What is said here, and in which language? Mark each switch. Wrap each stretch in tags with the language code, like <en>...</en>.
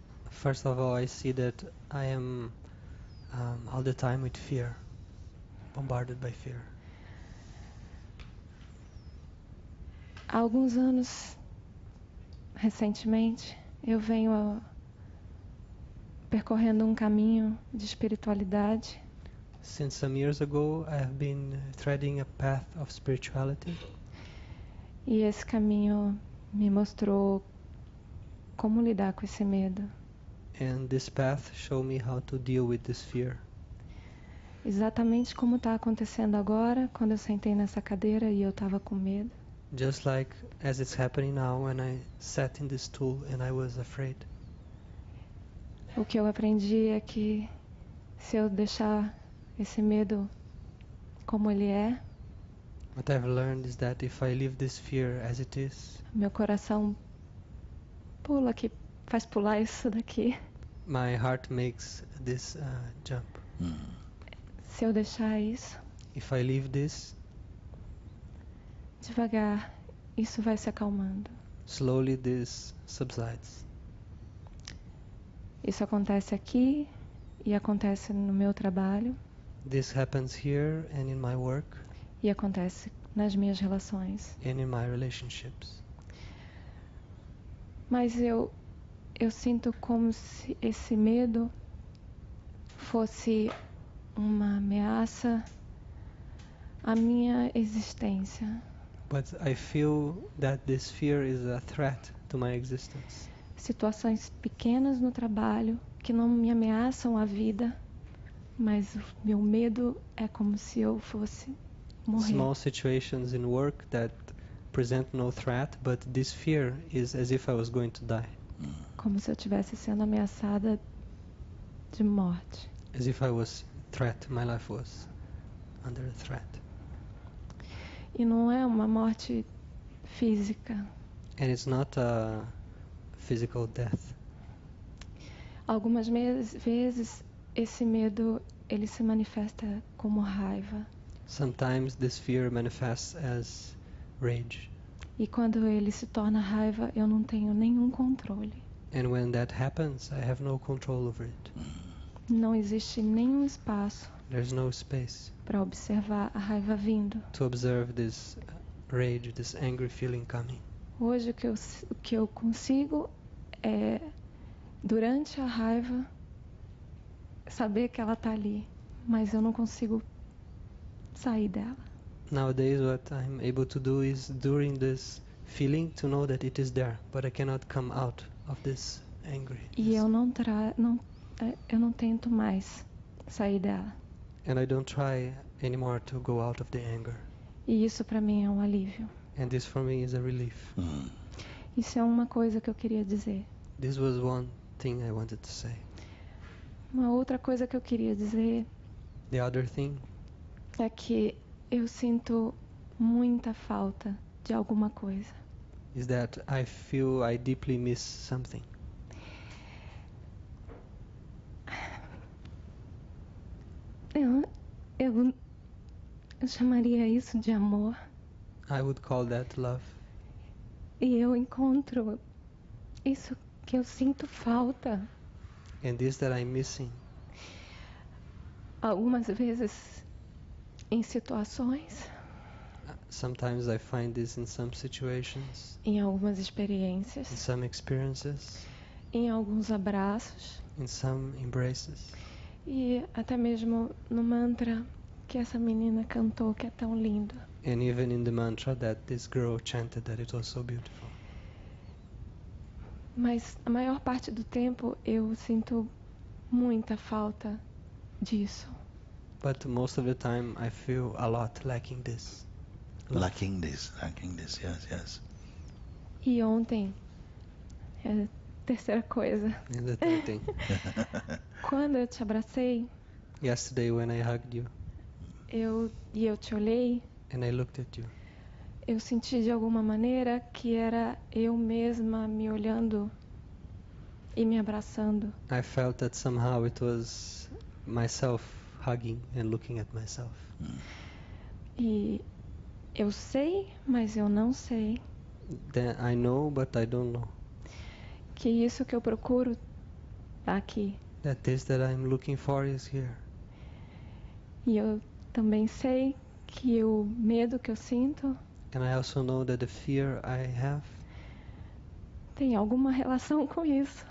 <en>First of all, I see that I am all the time with fear. bombarded by fear.</en> <pt>Há alguns anos, recentemente, eu venho percorrendo um caminho de espiritualidade</pt> <en>Since some years ago, I have been treading a path of spirituality,</en> <pt>e esse caminho me mostrou como lidar com esse medo.</pt> <en>and this path showed me how to deal with this fear.</en> <pt>Exatamente como está acontecendo agora, quando eu sentei nessa cadeira e eu estava com medo.</pt> <en>Just like as it's happening now when I sat in this stool and I was afraid.</en> <pt>O que eu aprendi é que se eu deixar esse medo como ele é,</pt> <en>What I've learned is that if I leave this fear as it is,</en> <pt>meu coração pula que faz pular isso daqui.</pt> <en>my heart makes this jump.</en> <pt>Se eu deixar isso,</pt> <en>If I leave this,</en> <pt>devagar, isso vai se acalmando.</pt> <en>slowly this subsides.</en> <pt>Isso acontece aqui e acontece no meu trabalho</pt> <en>This happens here and in my work</en> <pt>e acontece nas minhas relações.</pt> <en>and in my relationships.</en> <pt>Mas eu sinto como se esse medo fosse uma ameaça à minha existência.</pt> <en>But I feel that this fear is a threat to my existence.</en> <pt>Situações pequenas no trabalho que não me ameaçam a vida, mas o meu medo é como se eu fosse morrer.</pt> <en>Small situations in work that present no threat, but this fear is as if I was going to die.</en> <pt>Como se eu estivesse sendo ameaçada de morte.</pt> <en>As if I was threat, my life was under threat.</en> <pt>E não é uma morte física.</pt> <en>And it's not a physical death.</en> <pt>Algumas vezes esse medo ele se manifesta como raiva.</pt> <en>Sometimes this fear manifests as rage.</en> <pt>E quando ele se torna raiva, eu não tenho nenhum controle.</pt> <en>And when that happens, I have no control over it.</en> <pt>Não existe nenhum espaço</pt> <en>There's no space</en> <pt>para observar a raiva vindo.</pt> <en>to observe this rage, this angry feeling coming.</en> <pt>Hoje o que eu consigo é, durante a raiva, saber que ela está ali, mas eu não consigo sair dela.</pt> <en>Nowadays, what I'm able to do is during this feeling to know that it is there, but I cannot come out of this angry.</en> <pt>E eu não tento mais sair dela.</pt> <en>And I don't try anymore to go out of the anger.</en> <pt>E isso para mim é um alívio.</pt> <en>And this for me is a relief.</en> <pt>Isso é uma coisa que eu queria dizer.</pt> <en>This was one thing I wanted to say.</en> <pt>Uma outra coisa que eu queria dizer</pt> <en>The other thing</en> <pt>é que eu sinto muita falta de alguma coisa.</pt> <en>is that I feel I deeply miss something.</en> <pt>Eu chamaria isso de amor.</pt> <en>I would call that love.</en> <pt>E eu encontro isso que eu sinto falta.</pt> <en>And this that I'm missing</en> <pt>Algumas vezes em situações,</pt> <en>sometimes I find this in some situations,</en> <pt>em algumas</pt> <en>in</en> <pt>experiências,</pt> <en>some experiences,</en> <pt>em alguns abraços</pt> <en>in some embraces,</en> <pt>e até mesmo no mantra que essa menina cantou, que é tão lindo.</pt> <en>and even in the mantra that this girl chanted that it was so beautiful.</en> <pt>Mas a maior parte do tempo eu sinto muita falta disso.</pt> <en>But most of the time I feel a lot lacking this. Lacking this, yes.</en> <pt>E ontem, é a terceira coisa,</pt> <en>And the third thing,</en> <pt>quando eu te abracei,</pt> <en>yesterday when I hugged you</en> <pt>eu te olhei,</pt> <en>and I looked at you,</en> <pt>eu senti de alguma maneira que era eu mesma me olhando e me abraçando.</pt> <en>I felt that somehow it was myself hugging and looking at myself.</en> <pt>E eu sei, mas eu não sei</pt> <en>Then I know, but I don't know</en> <pt>que isso que eu procuro tá aqui.</pt> <en>that this that I'm looking for is here.</en> <pt>E eu também sei que o medo que eu sinto</pt> <en>And I also know that the fear I have</en> <pt>tem alguma relação com isso,</pt>